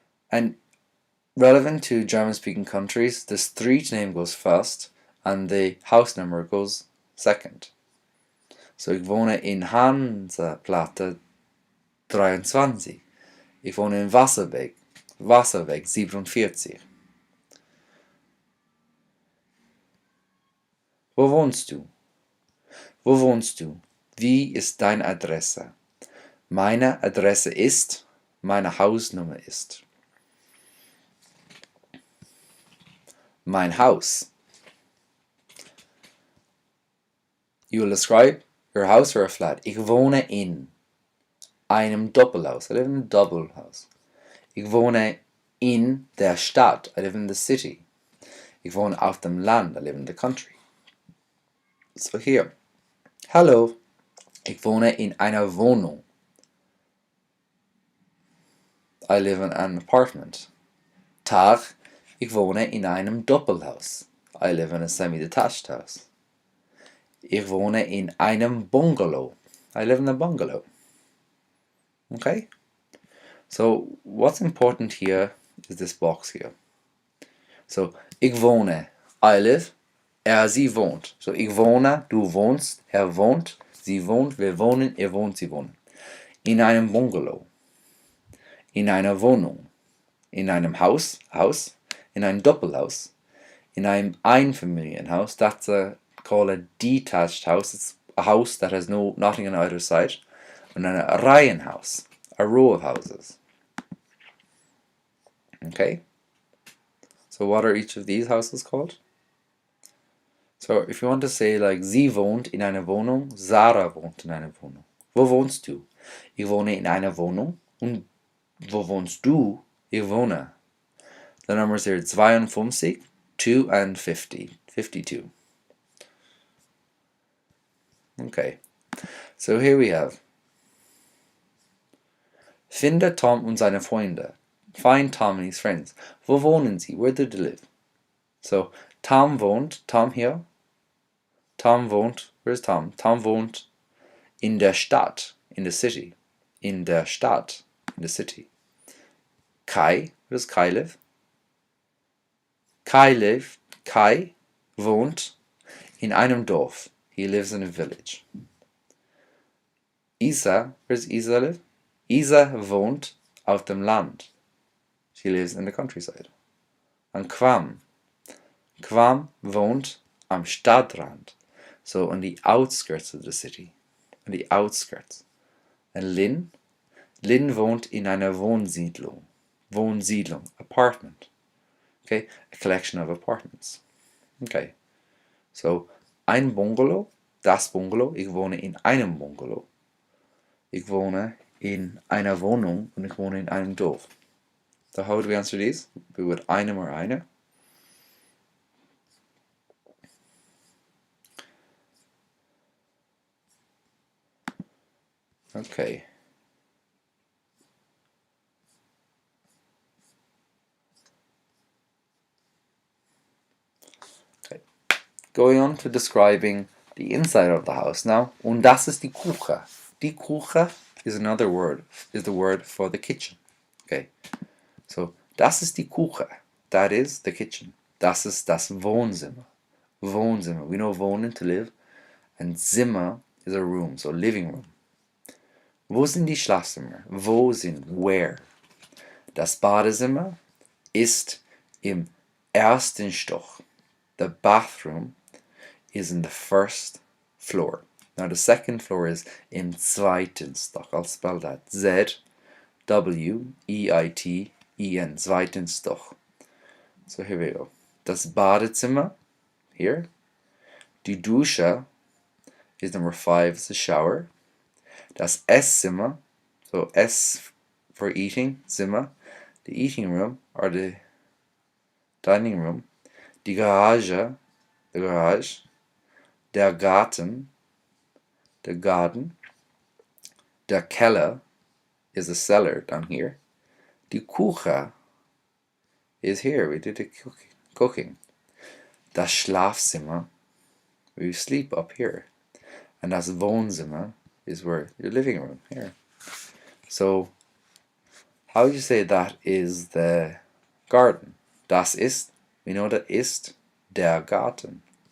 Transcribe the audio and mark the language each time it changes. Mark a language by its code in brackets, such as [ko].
[en] And relevant to German-speaking countries, the street name goes first and the house number goes second. [de] So, ich wohne in Hansaplatte 23. Ich wohne in Wasserweg 47. Wo wohnst du? Wo wohnst du? Wie ist deine Adresse? Meine Adresse ist, meine Hausnummer ist. Mein Haus. [en] You will describe your house or a flat. [de] Ich wohne in einem Doppelhaus. [en] I live in a double house. [de] Ich wohne in der Stadt. [en] I live in the city. [de] Ich wohne auf dem Land. [en] I live in the country. So here. Hallo. [de] Ich wohne in einer Wohnung. [en] I live in an apartment. [de] Tag. Ich wohne in einem Doppelhaus. [en] I live in a semi-detached house. [de] Ich wohne in einem Bungalow. [en] I live in a bungalow. Okay? So, what's important here is this box here. [de] So, ich wohne, [en] I live, [de] sie wohnt. So, ich wohne, du wohnst, wohnt, sie wohnt, wir wohnen, ihr wohnt, sie wohnen. In einem Bungalow. In einer Wohnung. In einem Haus, in einem Doppelhaus. In einem Einfamilienhaus. [en] That's called a detached house. It's a house that has nothing on either side. And then a Reihenhaus. A row of houses. Okay? So what are each of these houses called? So if you want to say like, [de] sie wohnt in einer Wohnung, Sarah wohnt in einer Wohnung. Wo wohnst du? Ich wohne in einer Wohnung. Und wo wohnst du? Ich wohne. [en] The numbers here, 52, 2 and 50. 52. Okay. So here we have. [de] Finde Tom und seine Freunde. [en] Find Tom and his friends. [de] Wo wohnen sie? [en] Where do they live? So, Tom here. [de] Tom wohnt, [en] where's Tom? [de] Tom wohnt in der Stadt, [en] in the city. [de] In der Stadt, [en] in the city. Kai, where does Kai live? [de] Kai wohnt in einem Dorf. [en] He lives in a village. Isa, where does Isa live? [de] Isa wohnt auf dem Land. [en] She lives in the countryside. And Kwam wohnt [de] am Stadtrand, [en] so on the outskirts of the city, on the outskirts. And Lynn [de] wohnt in einer Wohnsiedlung, [en] apartment, okay, a collection of apartments. [de] Okay, so ein Bungalow, das Bungalow, ich wohne in einem Bungalow. Ich wohne in einer Wohnung und ich wohne in einem Dorf. [en] So how would we answer these? We would einem or eine. Okay. Okay. Going on to describing the inside of the house now. [de] Und das ist die Küche. [en] Die Küche is another word, is the word for the kitchen. Okay. So, [de] das ist die Küche. [en] That is the kitchen. [de] Das ist das Wohnzimmer. Wohnzimmer. [en] We know [de] wohnen, [en] to live. And Zimmer is a room, so living room. [de] Wo sind die Schlafzimmer? Wo sind, [en] where? [de] Das Badezimmer ist im ersten Stock. [en] The bathroom is in the first floor. Now the second floor is [de] im zweiten Stock. [en] I'll spell that. Z-W-E-I-T-E-N. [de] Zweiten Stock. [en] So here we go. Das Badezimmer, here. Die Dusche is number 5, it's a shower. Das Esszimmer, so S for eating, Zimmer. The eating room, or the dining room. Die Garage, the garage. Der Garten, the garden. Der Keller is the cellar down here. Die Küche is here, we did the cooking. Das Schlafzimmer, we sleep up here. And das Wohnzimmer is where your living room, here. So, how would you say that is the garden? [de] Das ist, [en] we know that [de] ist der Garten.